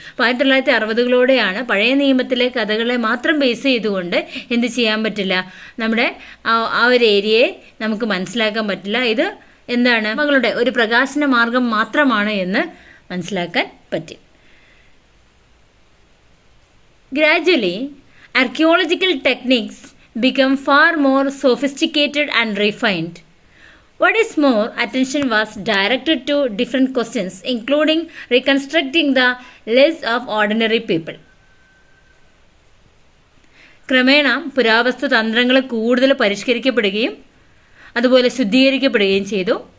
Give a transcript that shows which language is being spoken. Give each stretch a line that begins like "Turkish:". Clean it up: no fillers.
Malayalam: അപ്പോൾ 1960 പഴയ നിയമത്തിലെ കഥകളെ മാത്രം ബേസ് ചെയ്തുകൊണ്ട് എന്ത് ചെയ്യാൻ പറ്റില്ല, നമ്മുടെ ആ ഒരു ഏരിയയെ നമുക്ക് മനസ്സിലാക്കാൻ പറ്റില്ല. ഇത് എന്താണ്, മകളുടെ ഒരു പ്രകാശന മാർഗം മാത്രമാണ് എന്ന് മനസ്സിലാക്കാൻ പറ്റി.
English: Gradually archaeological techniques become far more sophisticated and refined. What is more, attention was directed to different questions, including reconstructing the lives of ordinary people.
Malayalam: ക്രമേണ പുരാവസ്തു തന്ത്രങ്ങൾ കൂടുതൽ പരിഷ്കരിക്കപ്പെടുകയും അതുപോലെ ശുദ്ധീകരിക്കപ്പെടുകയും ചെയ്തു.